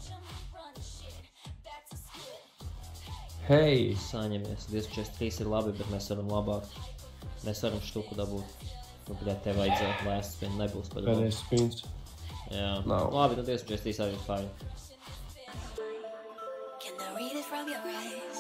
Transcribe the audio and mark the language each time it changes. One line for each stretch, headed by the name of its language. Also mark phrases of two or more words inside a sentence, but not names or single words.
Latvian: Hei! Saņemies, 243 ir labi, bet mēs varam labāk. Mēs varam štuku dabūt. Nu, bļāt, te vajadzētu lēst spin, nebūs par labu. Pēdējais spins. Jā, Nav. labi, nu 243 arī ir fine.
English: Can I read it from your eyes?